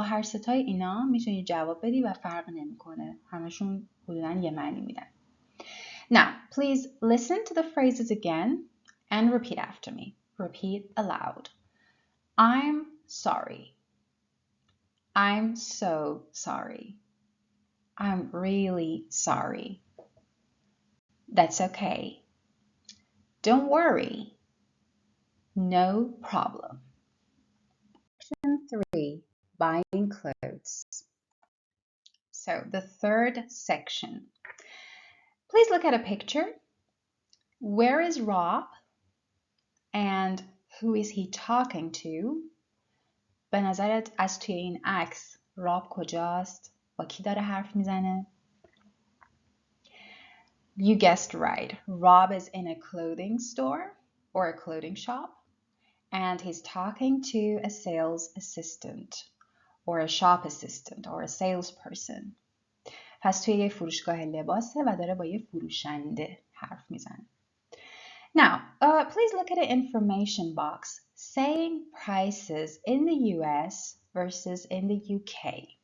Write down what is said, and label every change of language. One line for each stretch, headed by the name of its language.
Persian: با هر ستای اینا میتونی جواب بدی و فرق نمیکنه. همشون حدوداً یه معنی میدن.
English: Now, please listen to the phrases again and repeat after me. Repeat aloud. I'm sorry. I'm so sorry. I'm really sorry. That's okay. Don't worry. No problem. Section 3, buying clothes. So the third section. Please look at a picture. Where is Rob? And who is he talking to?
Persian: به نظرت از توی این عکس راب کجاست؟ با کی داره حرف میزنه؟
English: You guessed right. Rob is in a clothing store or a clothing shop, and he's talking to a sales assistant or a shop assistant or a salesperson.
Persian: پس توی یه فروشگاه لباسه و داره با یه فروشنده حرف میزنه.
English: Now, please look at the information box saying prices in the US versus in the UK.